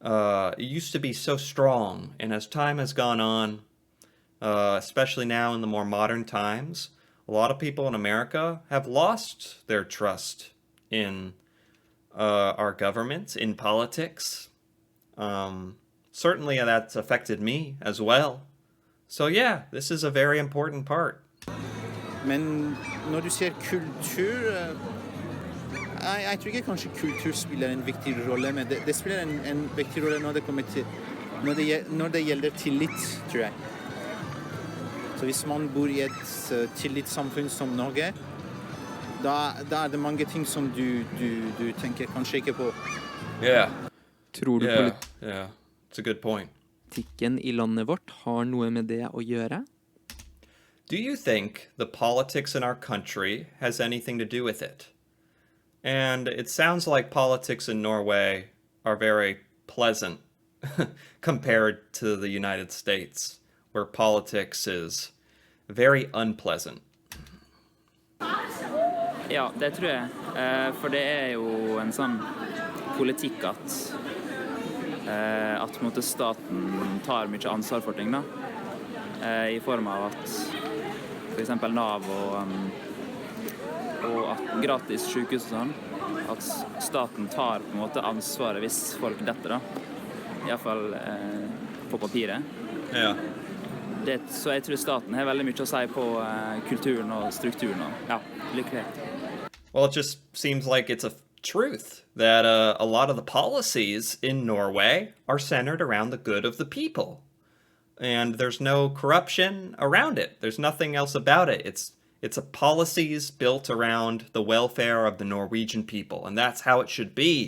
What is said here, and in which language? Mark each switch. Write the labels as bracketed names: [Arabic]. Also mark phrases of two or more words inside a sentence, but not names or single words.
[English] it used to be so strong, and as time has gone on, especially now in the more modern times, a lot of people in America have lost their trust in our government, in politics. Certainly that's affected me as well. So yeah, this is a very important part. [Norwegian] Men når du ser kultur jeg tror ikke kanskje kultur spiller en viktig rolle, men det spiller en viktig rolle når det kommer til når det gjelder tillit, tror jeg. Så hvis man bor i et tillitssamfunn som Norge, da det mange ting som du tenker kanskje ikke på. [English] Yeah. [Norwegian] Tror du [English] Yeah. It's a good point. [Norwegian] politikken I landet vårt har noe med det å gjøre? [English] Do you think the politics in our country has anything to do with it? And it sounds like politics in Norway are very pleasant compared to the United States, where politics is very unpleasant. [Norwegian] Ja, det tror jeg. For det jo en sånn politikk at på en måte staten tar mye ansvar for ting, da. I form av at for eksempel Nav og at gratis sykehus og sånn, at staten tar på en måte ansvaret hvis folk detter, da. I hvert fall på papiret. Ja. Så jeg tror staten har veldig mye å si på kulturen og strukturen. Og, ja, lykkelig. [English] Well, it just seems like it's a truth that a lot of the policies in Norway are centered around the good of the people. And there's no corruption around it. There's nothing else about it. It's a policies built around the welfare of the Norwegian people, and that's how it should be.